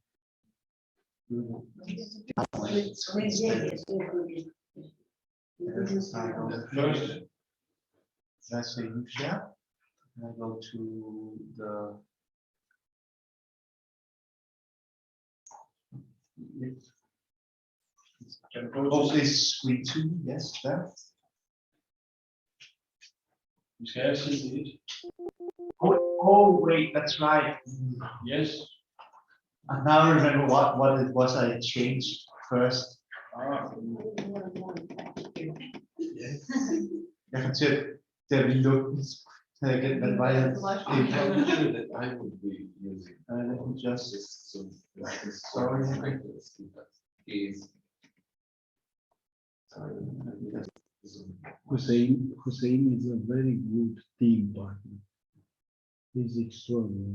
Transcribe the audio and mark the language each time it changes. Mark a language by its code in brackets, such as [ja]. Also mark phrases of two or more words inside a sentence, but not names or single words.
[en] First, Let's say new share. And I go to the. can go Oh, to this screen 2, yes, that. [da] Skal jeg sige det? [en] Oh, wait, that's right. Yes. I now remember what it was I changed first. [da] Jeg kom til at, da vi lukkede, havde jeg glemt, hvad det var, jeg [en] I'm sure that I would be using. let me just, Some, sorry. Is. Hussein is a very good team partner. He's extraordinary.